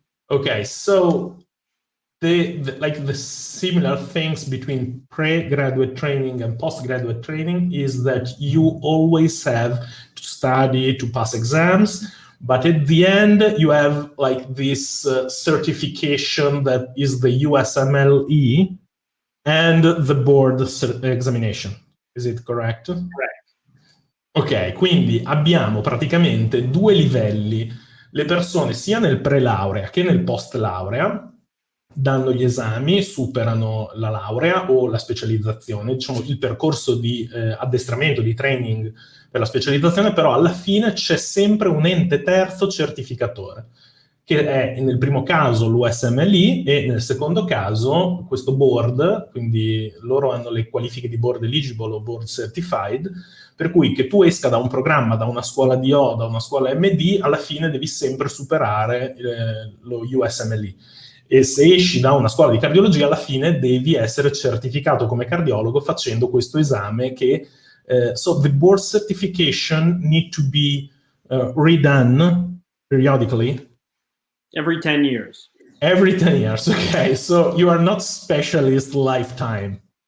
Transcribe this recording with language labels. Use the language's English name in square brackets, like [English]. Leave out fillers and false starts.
[English] Okay, so the similar things between pre-graduate training and postgraduate training is that you always have to study to pass exams, but at the end you have like this certification that is the USMLE and the board examination. Is it correct? Correct. [Italian] Ok, quindi abbiamo praticamente due livelli. Le persone sia nel pre-laurea che nel post-laurea danno gli esami, superano la laurea o la specializzazione, diciamo il percorso di addestramento, di training per la specializzazione, però alla fine c'è sempre un ente terzo certificatore, che è nel primo caso l'USMLE e nel secondo caso questo board, quindi loro hanno le qualifiche di board eligible o board certified, per cui che tu esca da un programma, da una scuola DO, da una scuola MD, alla fine devi sempre superare lo USMLE. E se esci da una scuola di cardiologia, alla fine devi essere certificato come cardiologo facendo questo esame che... [English] so the board certification need to be redone periodically? Every 10 years. Every 10 years, okay. So you are not specialist lifetime.